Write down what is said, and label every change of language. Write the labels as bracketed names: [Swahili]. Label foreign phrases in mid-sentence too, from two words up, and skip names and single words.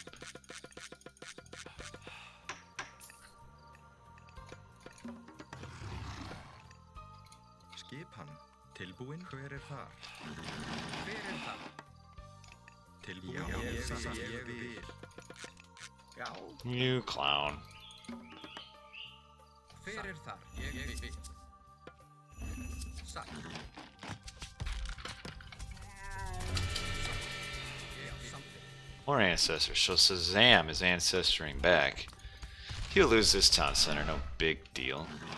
[Icelandic] Tilbúin, hver þar? Tilbúin, ég vil. [English] You clown. [Icelandic] Hver þar? Ég vil. [English] More ancestors. So Shazam is ancestoring back. He'll lose this town center, no big deal.